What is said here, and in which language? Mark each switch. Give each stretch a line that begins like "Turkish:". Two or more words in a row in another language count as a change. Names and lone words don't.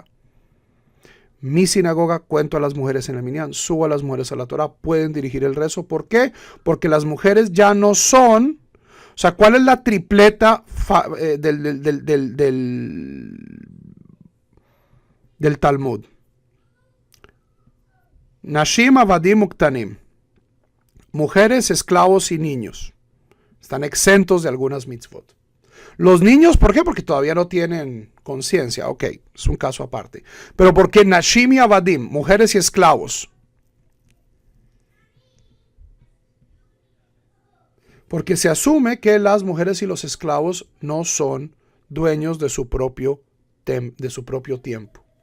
Spanish: Mi sinagoga cuento a las mujeres en el minyan, subo a las mujeres a la Torah, pueden dirigir el rezo. ¿Por qué? Porque las mujeres ya no son... O sea, ¿cuál es la tripleta del Talmud?
Hebrew: נשים עבדים וקטנים.
Spanish: Mujeres, esclavos y niños. Están exentos de algunas mitzvot. Los niños, ¿por qué? Porque todavía no tienen conciencia. Ok, es un caso aparte. Pero ¿por qué Nashim y Avadim, mujeres y esclavos? Porque se asume que las mujeres y los esclavos no son dueños de su propio tiempo.